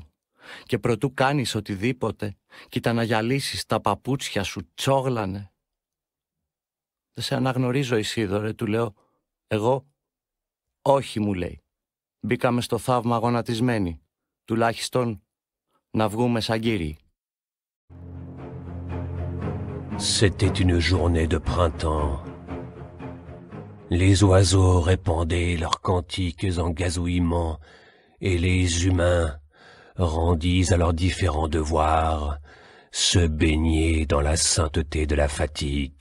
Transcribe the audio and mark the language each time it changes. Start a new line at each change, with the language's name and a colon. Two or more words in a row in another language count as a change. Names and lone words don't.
Greek: Και προτού κάνεις οτιδήποτε, κοίτα να γυαλίσεις τα παπούτσια σου, τσόγλανε. Δεν σε αναγνωρίζω, Ισίδωρε, του λέω. Εγώ, όχι, μου λέει. Μπήκαμε στο θαύμα γονατισμένοι, τουλάχιστον να βγούμε σαν κύριοι.
French: C'était une journée de printemps. Les oiseaux répandaient leurs cantiques en gazouillements et les humains, rendis à leurs différents devoirs, se baignaient dans la sainteté de la fatigue.